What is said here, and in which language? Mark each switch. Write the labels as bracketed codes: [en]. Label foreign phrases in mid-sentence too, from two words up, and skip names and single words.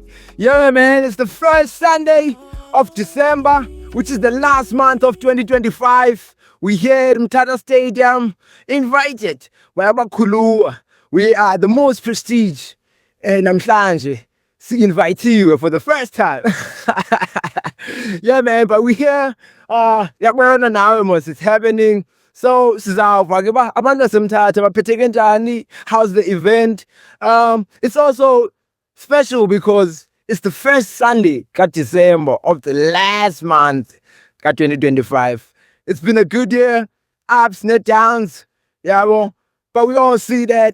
[en] Yeah, man, it's the first Sunday of December, which is the last month of 2025. We here at Mtata Stadium, invited Kulua. We are the most prestige, and namhlanje invite for the first time. Yeah, man, but we here. [xh] Yakubona nawe mos, [en] it's happening. [xh] So sizawuva ke ba abantu baseMthatha baphetheke njani? [en] How's the event? It's also special because it's the first Sunday December of the last month 2025. It's been a good year, ups and downs, yeah, well, but we all see that.